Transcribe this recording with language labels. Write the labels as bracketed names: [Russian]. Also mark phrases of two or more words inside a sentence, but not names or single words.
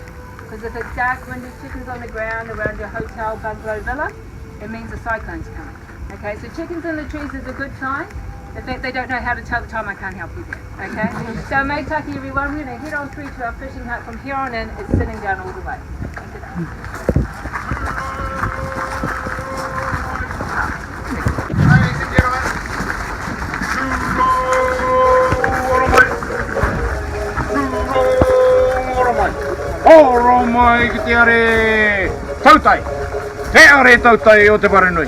[English] Because if it's dark, windy, chickens on the ground around your hotel, bungalow, villa, it means a cyclone's coming. Okay, so chickens in the trees is a good sign. In fact, they don't know how to tell the time. I can't help you there. Okay, so [Rarotongan] mai taki [English] everyone. We're going to head on through to our fishing hut. From here on in, it's sitting down all the way. [Rarotongan] Oro mai ki te are tautai. Te are tautai o te Waranui.